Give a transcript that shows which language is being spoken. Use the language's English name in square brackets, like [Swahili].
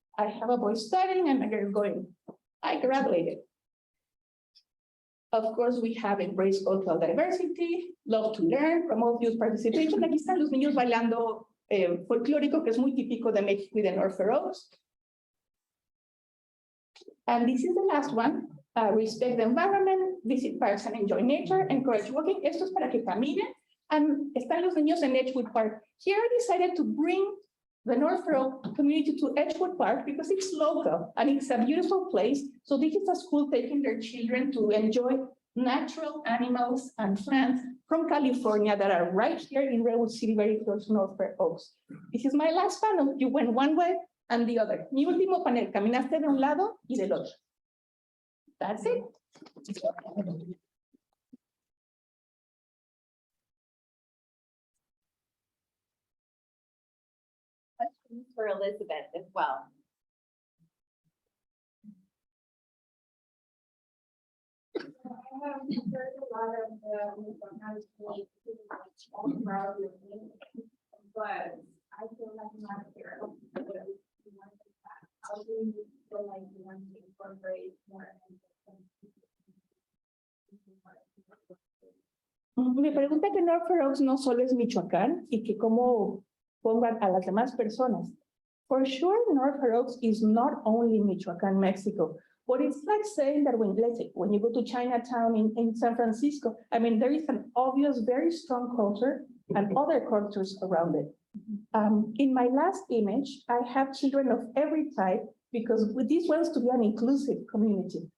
[English] I have a boy studying and a girl going. I graduated. Of course, we have embraced cultural diversity, love to learn, promote youth participation. [Spanish] Aquí están los niños bailando folclórico, que es muy típico de México y de North Oaks. [English] And this is the last one. Respect the environment, visit parks and enjoy nature, encourage walking. [Spanish] Esto es para que caminen. And están los niños en Edgewood Park. [English] Here I decided to bring the North Oaks community to Edgewood Park because it's local and it's a beautiful place. So this is a school taking their children to enjoy natural animals and plants from California that are right here in Redwood City, very close to North Oaks. This is my last panel. You went one way and the other. [Spanish] Mi último panel, caminaste de un lado y del otro. [English] That's it. Questions for Elizabeth as well. I have heard a lot of all throughout your meeting, but I feel like I'm not here. How do you feel like you want to incorporate more? [Spanish] Me pregunta que North Oaks no solo es Michoacán y que cómo pongan a las demás personas. [English] For sure, North Oaks is not only Michoacán, Mexico, but it's like saying that when, let's say, when you go to Chinatown in San Francisco, I mean, there is an obvious, very strong culture and other cultures around it. In my last image, I have children of every type because this wants to be an inclusive community.